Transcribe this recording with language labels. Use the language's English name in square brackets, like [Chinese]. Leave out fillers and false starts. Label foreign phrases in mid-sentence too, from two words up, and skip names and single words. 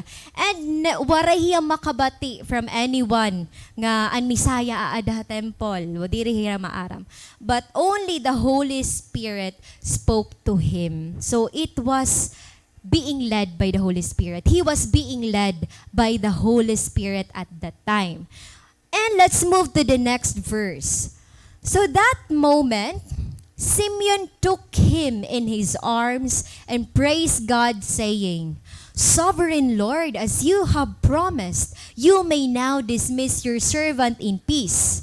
[Waray] And waray hiya makabati [English] from anyone [Waray] nga an Misaya aada temple. Diri hiya maaram. [English] But only the Holy Spirit spoke to him. So it was being led by the Holy Spirit. He was being led by the Holy Spirit at that time. And let's move to the next verse. So that moment, Simeon took him in his arms and praised God, saying, Sovereign Lord, as you have promised, you may now dismiss your servant in peace.